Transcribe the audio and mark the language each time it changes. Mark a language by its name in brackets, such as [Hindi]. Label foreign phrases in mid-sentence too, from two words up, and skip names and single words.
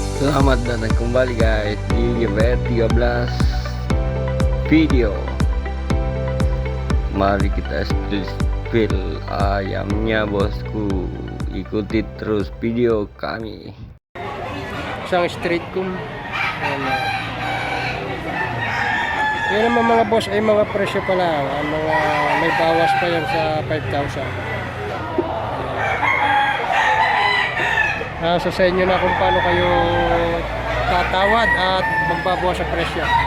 [Indonesian] Selamat datang kembali guys di GBR 13 video. Mari kita spill ayamnya bosku. Ikuti terus video kami. [Filipino] Isang street kum. Yan naman mga boss ay mga presyo pa lang. Mga may bawas pa yan sa 5,000. So sa inyo na kung paano kayo tatawad at magbabawas sa presyo.